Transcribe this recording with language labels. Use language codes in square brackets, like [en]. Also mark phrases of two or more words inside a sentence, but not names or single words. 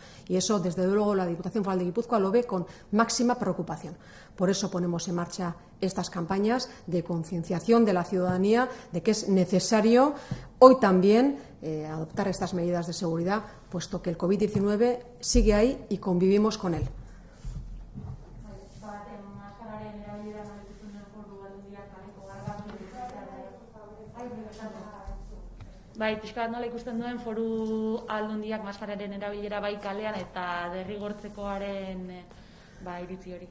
[es] Y eso, desde luego, la Diputación Foral de Guipúzcoa lo ve con máxima preocupación. Por eso ponemos en marcha estas campañas de concienciación de la ciudadanía de que es necesario hoy también adoptar estas medidas de seguridad, puesto que el COVID-19 sigue ahí y convivimos con él. [eu] Bai, pixka bat nola ikusten duen Foru Aldundiak maskararen erabilera bai kalean eta derrigortzekoaren iritzi hori.